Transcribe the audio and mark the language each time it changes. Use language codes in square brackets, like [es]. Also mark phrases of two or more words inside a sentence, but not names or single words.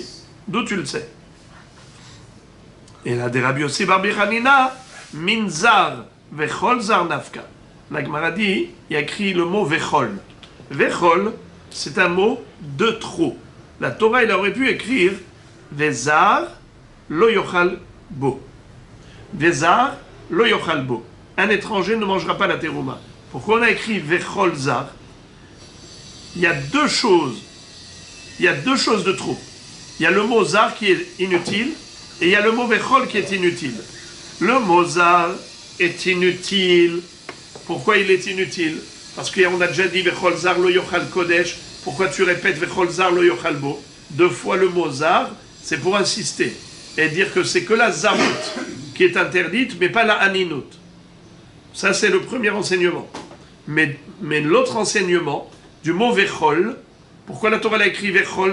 [fr] D'où tu le sais? Et là, des Rabbi Yossi Bar Hanina, [he] מוכל זר נפקא. [fr] La Gemara dit, il y a écrit le mot vechol. Vechol, c'est un mot de trop. La Torah, elle aurait pu écrire [he] וזר לא יאכל בו. וזר לא יאכל בו. [fr] Un étranger ne mangera pas la terouma. Pourquoi on a écrit [he] וכל זר? [fr] Il y a deux choses. Il y a deux choses de trop. Il y a le mot zar qui est inutile et il y a le mot vechol qui est inutile. Le mot zar est inutile. Pourquoi il est inutile? Parce qu'on a déjà dit [he] וכל זר לא יאכל קדש. [fr] Pourquoi tu répètes [he] וכל זר לא יאכל בו? [fr] 2 fois le mot zar, c'est pour insister et dire que c'est que la zarut qui est interdite, mais pas la aninut. Ça, c'est le premier enseignement. Mais l'autre enseignement, du mot vechol, pourquoi la Torah l'a écrit vechol?